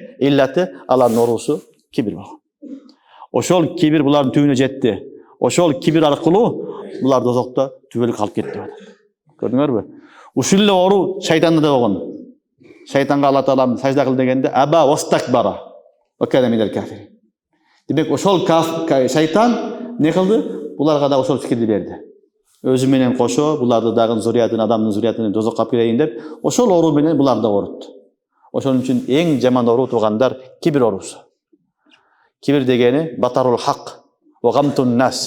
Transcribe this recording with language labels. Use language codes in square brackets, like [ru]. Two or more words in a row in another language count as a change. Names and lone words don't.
[ky] Иллаты алардын оорусу кибир болгон. Ошол кибир булардын түбүнө жетти. Ошол кибир аркылуу булар тозокто түбөлүк калып кетти деп атат. Көрдүңөрбү? Ушул эле оору шайтанда да болгон. Шайтанга Алла Таала сажда кыл дегенде [ar] أبى واستكبر وكان من الكافرين. [ky] Демек ошол шайтан не кылды? Буларга да ошол фикирди берди. Өзү менен кошо буларды дагы зуриятын, адамдын зуриятын тозокко алып келейин деп, ошол оору менен буларды да оорутtu. Ошон үчүн эң жаман оору туугандар кибир оорусу. Кибир дегени [ar] بطر الحق وغمط الناس.